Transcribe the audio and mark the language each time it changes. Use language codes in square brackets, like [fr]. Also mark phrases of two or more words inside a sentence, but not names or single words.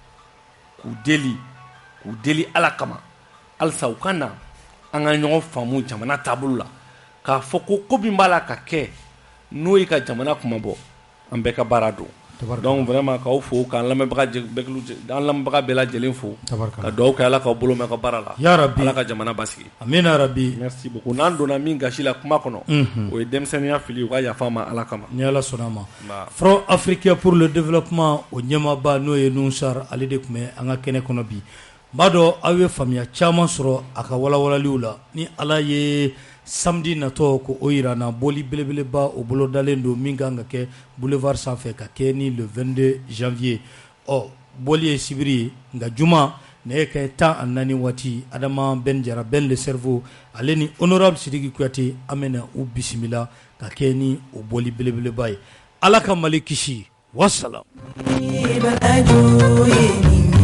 [bm] k'u deli ala kama halisa u ka na an ka ɲɔgɔn faamu jamana taabolo la k'a fɔ ko min b'a la ka kɛ n'o ye ka jamana kuma bɔ an bɛɛ ka baara don [fr] donc vraiment [bm] k'aw fo k'an lamɛnbaga bɛɛ lajɛlen fo ka dugawu kɛ ala k'aw bolo mɛn ka baara la ala ka jamana basigi amina yarabi [fr] merci beaucoup [bm] n'an donna min gasi la kuma kɔnɔ o ye denmisɛnninya fili u ka yafa ma ala kama ni ala sɔnna ma Front africain pour le développement o ɲɛmaaba n'o ye Nusar ale de tun bɛ an ka kɛnɛ kɔnɔ bi n b'a dɔn aw ye faamuya caman sɔrɔ a ka walawalaliw la ni ala ye samedi nato ko o irana boli belebeleba o bolo dalen do min kan ka kɛ boulevard sanfɛ ka kɛ ni [fr] le 22 janvier [bm] boli ye sibiri nga juma ne ka 14 waati Adama Ben Jara Ben [fr] le cerveau [bm] ale ni honorable Sidiki Kuyate amena u bisimila ka kɛ ni o boli belebeleba ye ala ka Mali kisi wassalam